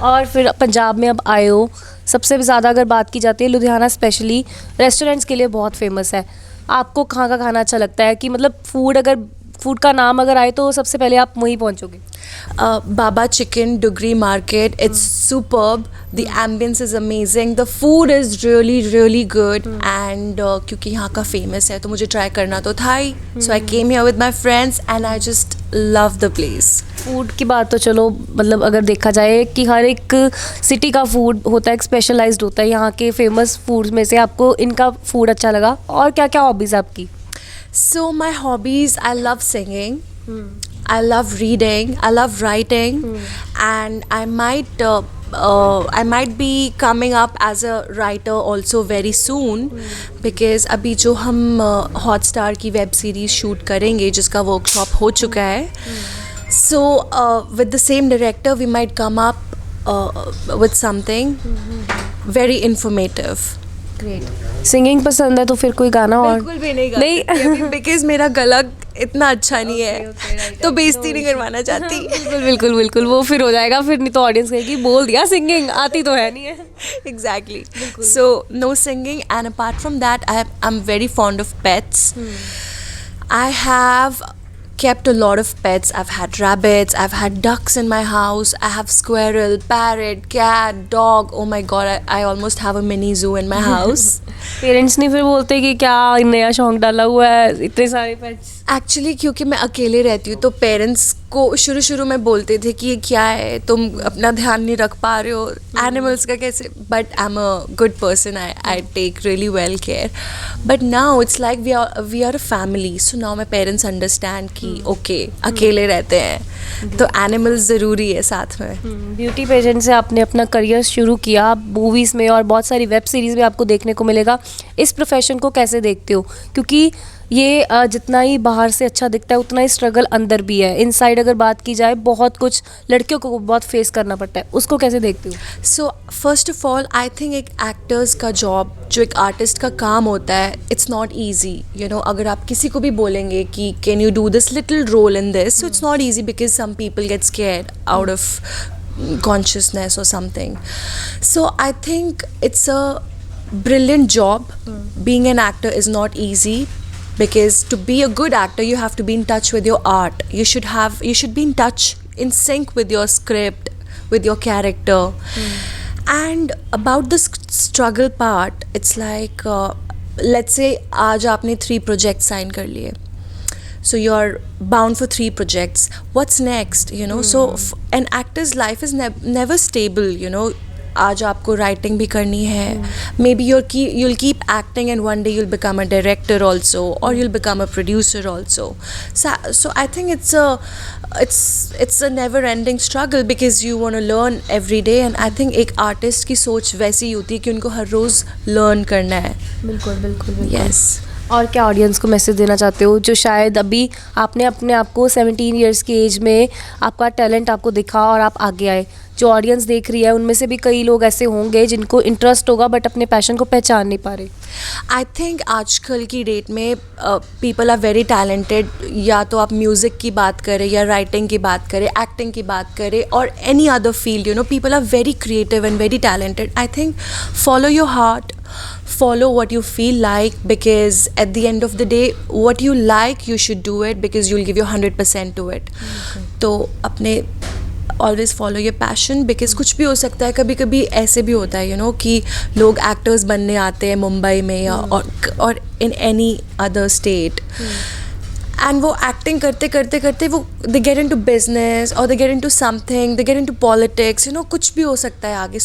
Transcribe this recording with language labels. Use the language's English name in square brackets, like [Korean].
[Hindi] और फिर पंजाब में अब आए हो, सबसे ज़्यादा अगर बात की जाती है लुधियाना स्पेशली रेस्टोरेंट्स के लिए बहुत फेमस है। आपको कहाँ का खाना अच्छा लगता है कि मतलब फूड का नाम अगर आए तो सबसे पहले आप वहीं पहुँचोगे? [English] Baba Chicken, Dugri Market. It's superb. The ambience is amazing. The food is really, really good. And [Hindi] क्योंकि यहाँ का [English] famous [Hindi] है तो मुझे [English] try [Hindi] करना तो था ही. [English] So I came here with my friends and I just love the place. [Hindi] Food की बात तो चलो मतलब अगर देखा जाए कि हर एक सिटी का फूड होता है, एक स्पेशलाइज्ड होता है। यहाँ के फेमस फूड में से आपको इनका फूड अच्छा लगा, और क्या क्या हॉबीज़ आपकी? [English] So my hobbies, I love singing. I love reading. I love writing. And I might be coming up as a writer also very soon. Because [Hindi] अभी जो हम हॉटस्टार की वेब सीरीज शूट करेंगे जिसका वर्कशॉप हो चुका है, [English] so with the same director we might come up with something very informative. [Hindi] Great. Singing पसंद है तो फिर कोई गाना और? बिल्कुल भी नहीं गाती बिकॉज मेरा गला इतना अच्छा नहीं है तो बेइज्जती नहीं करवाना चाहती। बिल्कुल वो फिर हो जाएगा, फिर नहीं तो ऑडियंस कहेगी बोल दिया, सिंगिंग आती तो है नहीं है। [English] Exactly. So no singing, and apart from that I'm very fond of pets. I have kept a lot of pets. I've had rabbits, I've had ducks in my house, I have squirrel, parrot, cat, dog. Oh my god, I almost have a mini zoo in my house. [Hindi] Parents नहीं फिर बोलते कि क्या नया शौक डाला हुआ है, इतने सारे पेट्स? एक्चुअली क्योंकि मैं अकेले रहती हूँ तो पेरेंट्स को शुरू में बोलते थे कि ये क्या है, तुम अपना ध्यान नहीं रख पा रहे हो, एनिमल्स का कैसे। [English] But I am a good person, I take really well care. But now it's like we are a family, so now my parents understand [Hindi] कि ओके अकेले रहते हैं तो एनिमल्स ज़रूरी है साथ में। ब्यूटी पेजेंट से आपने अपना करियर शुरू किया, मूवीज़ में और बहुत सारी वेब सीरीज़ में आपको देखने को मिलेगा। इस प्रोफेशन को कैसे देखते हो? क्योंकि ये जितना ही बाहर से अच्छा दिखता है उतना ही स्ट्रगल अंदर भी है। इनसाइड अगर बात की जाए बहुत कुछ लड़कियों को बहुत फेस करना पड़ता है, उसको कैसे देखते हो? [English] so first of all I think [Hindi] एक एक्टर्स का जॉब, जो एक आर्टिस्ट का काम होता है, [English] It's not easy. You know, [Hindi] अगर आप किसी को भी बोलेंगे कि [English] Can you do this little role in this, so it's not easy because some people get scared out of consciousness or something. So I think it's a brilliant job. Being an actor is not easy, because to be a good actor you have to be in touch with your art. You should be in touch, in sync with your script, with your character. And about the struggle part, it's like let's say [Hindi] आज आपने 3 projects sign कर लिए, [English] so you're bound for 3 projects. What's next, you know? So an actor's life is never stable, you know. [Hindi] आज आपको writing भी करनी है, [English] Maybe you'll keep acting and one day you'll become a director also, or you'll become a producer also. So I think it's a never ending struggle, because you want to learn every day. And I think [Hindi] एक artist की सोच वैसी ही होती है कि उनको हर रोज़ learn करना है. बिल्कुल बिल्कुल बिल्कुल. [English] Yes. [Hindi] और क्या ऑडियंस को मैसेज देना चाहते हो, जो शायद अभी आपने अपने आप को 17 ईयर्स की एज में आपका टैलेंट आपको दिखा और आप आगे आए, जो ऑडियंस देख रही है उनमें से भी कई लोग ऐसे होंगे जिनको इंटरेस्ट होगा बट अपने पैशन को पहचान नहीं पा रहे. [English] I think [Hindi] आजकल की डेट में [English] People are very talented. [Hindi] या तो आप म्यूज़िक की बात करें, या राइटिंग की बात करें, एक्टिंग की बात करें, और any other field, you know, [English] People are very creative and very talented. I think follow your heart, follow what you feel like, because at the end of the day what you like you should do it, because you'll give your 100% to it. [Hindi] तो अपने [English] always follow your passion, [Hindi] because कुछ भी हो सकता है. कभी कभी ऐसे भी होता है, यू नो, कि लोग एक्टर्स बनने आते हैं मुंबई में या और in any other state, and वो एक्टिंग करते करते करते वो [English] they get into business, और they get into something, they get into politics, you know, [Hindi] कुछ भी हो सकता है आगे.